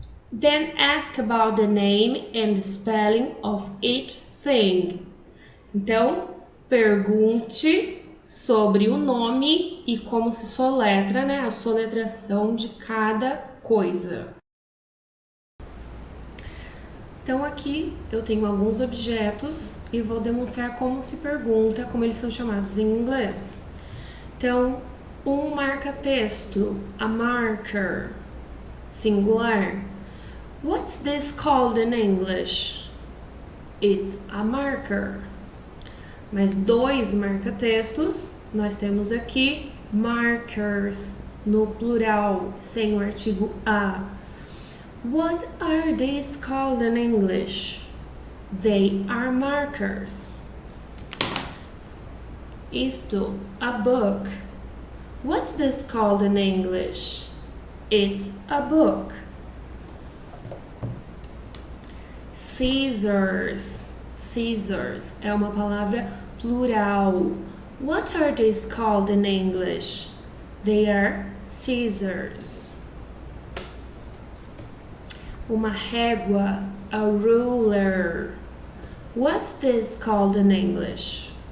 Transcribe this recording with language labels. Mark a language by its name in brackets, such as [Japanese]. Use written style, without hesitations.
[English] Then ask about the name and the spelling of each thing. [Portuguese] Então, pergunte sobre o nome e como se soletra, né? A soletração de cada coisa. Então aqui eu tenho alguns objetos e vou demonstrar como se pergunta, como eles são chamados em inglês. Então, um marca-texto, a marker, singular. [English] What's this called in English? It's a marker. [Portuguese] Mas 2 marca-textos, nós temos aqui markers, no plural, sem o artigo a. [English] What are these called in English? They are markers. Isto, a book. What's this called in English? It's a book. Scissors. [Portuguese] Scissors é uma palavra plural. [English] What are these called in English? They are scissors. [Portuguese] Uma régua, [English] a ruler. What's this called in English?